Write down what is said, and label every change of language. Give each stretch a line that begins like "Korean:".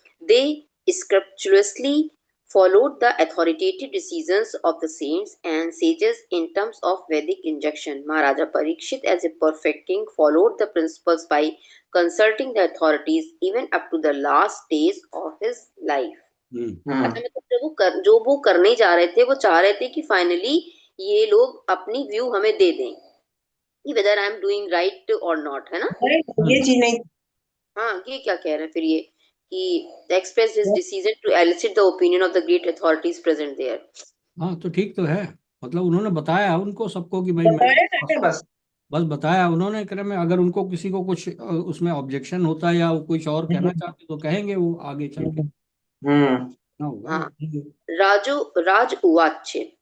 English: They scrupulously followed the authoritative decisions of the saints and sages in terms of Vedic injunction. Maharaja Parikshit, as a perfect king, followed the principles by consulting the authorities even up to the last days of his life.
Hindi: अच्छा, मतलब जो वो करने जा रहे थे, वो चाह रहे थे कि फाइनली ये लोग अपनी व्यू हमें दे दें कि
English: whether I am doing right और not,
Hindi: है ना? ये चीज नहीं. हाँ, ये क्या कह रहे हैं फिर ये कि
English: expressed his decision to elicit the opinion of the great authorities present there.
Hindi: हाँ तो ठीक तो है, मतलब उन्होंने बताया उनको सबको कि भाई बताया है बस. बस बताया उन्होंने क्रम में, अगर उनको किसी को कुछ उसमें ऑब्जेक्शन होता है या वो कुछ और कहना चाहते तो कहेंगे वो आगे चल के ना होगा हाँ. वो कहेंगे।
Sanskrit: राज उवाच.